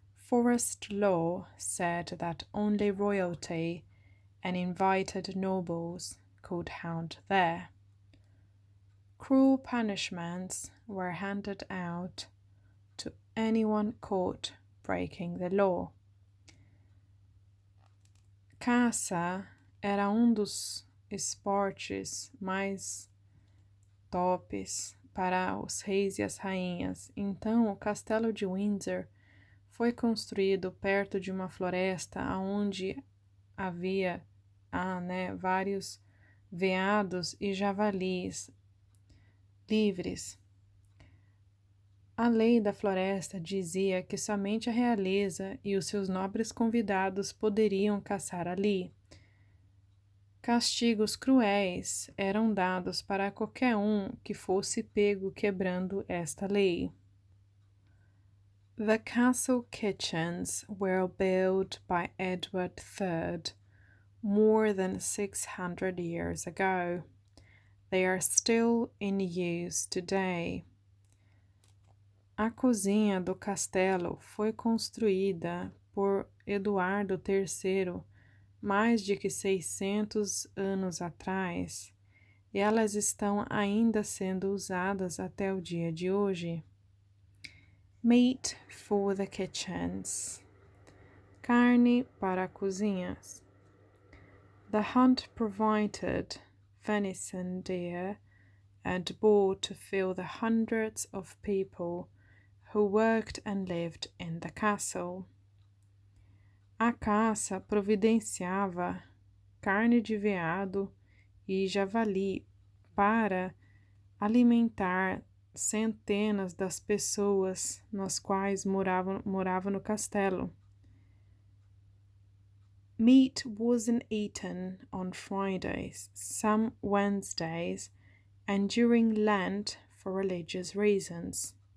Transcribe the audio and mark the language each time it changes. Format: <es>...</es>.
<en>forest law said that only royalty and invited nobles could hunt there. Cruel punishments were handed out to anyone caught breaking the law.</en> <pt>Caça era dos esportes mais tops para os reis e as rainhas, então o castelo de Windsor foi construído perto de uma floresta onde havia vários veados e javalis livres. A lei da floresta dizia que somente a realeza e os seus nobres convidados poderiam caçar ali. Castigos cruéis eram dados para qualquer que fosse pego quebrando esta lei.</pt> <en>The castle kitchens were built by Edward III more than 600 years ago. They are still in use today.</en> <pt>A cozinha do castelo foi construída por Eduardo III mais de 600 anos atrás, e elas estão ainda sendo usadas até o dia de hoje.</pt> <en>Meat for the kitchens.</en> <pt>Carne para cozinhas.</pt> <en>The hunt provided venison, deer, and boar to fill the hundreds of people who worked and lived in the castle.</en> <pt>A caça providenciava carne de veado e javali para alimentar centenas das pessoas nas quais moravam no castelo.</pt> <en>Meat wasn't eaten on Fridays, some Wednesdays, and during Lent for religious reasons.</en>